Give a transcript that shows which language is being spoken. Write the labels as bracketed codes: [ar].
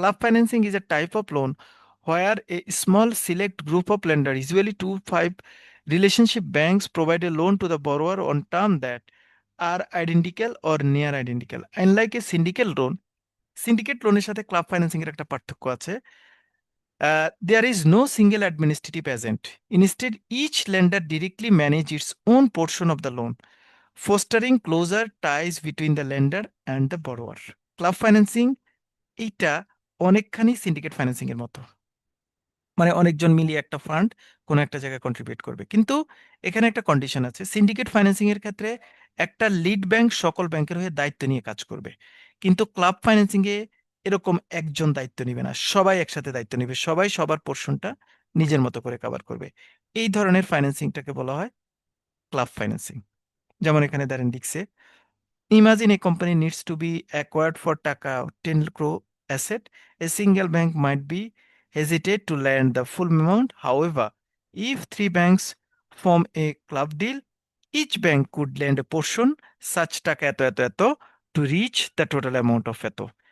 [en] Club financing is a type of loan where a small select group of lenders, usually 2 5 relationship banks, provide a loan to the borrower on terms that are identical or near identical. Unlike a syndicate loan [bn] এর সাথে club financing এর একটা পার্থক্য আছে। [en] There is no single administrative agent. Instead, each lender directly manages its own portion of the loan, fostering closer ties between the lender and the borrower. [bn] Club financing এইটা অনেকখানি syndicate financing এর মতো, মানে অনেকজন মিলিয়ে একটা ফান্ড কোনো একটা জায়গায় কন্ট্রিবিউট করবে। কিন্তু এখানে একটা কন্ডিশন আছে, সিন্ডিকেট ফাইন্যান্সিং এর ক্ষেত্রে একটা লিড ব্যাংক সকল ব্যাংকের হয়ে দায়িত্ব নিয়ে কাজ করবে, কিন্তু ক্লাব ফাইন্যান্সিং এ এরকম একজন দায়িত্ব নিবে না, সবাই একসাথে দায়িত্ব নিবে, সবাই সবার পোর্শনটা নিজের মতো করে কভার করবে। এই ধরনের ফাইন্যান্সিংটাকে বলা হয় ক্লাব ফাইন্যান্সিং। যেমন এখানে দাঁড়ান লিখছে, [en] imagine a company needs to be acquired for taka 10 crore asset. A single bank might be hesitate to lend the full amount. However, if 3 banks form a club deal, each bank could lend a portion such taka [bn] eto [en] to reach the total amount of eto.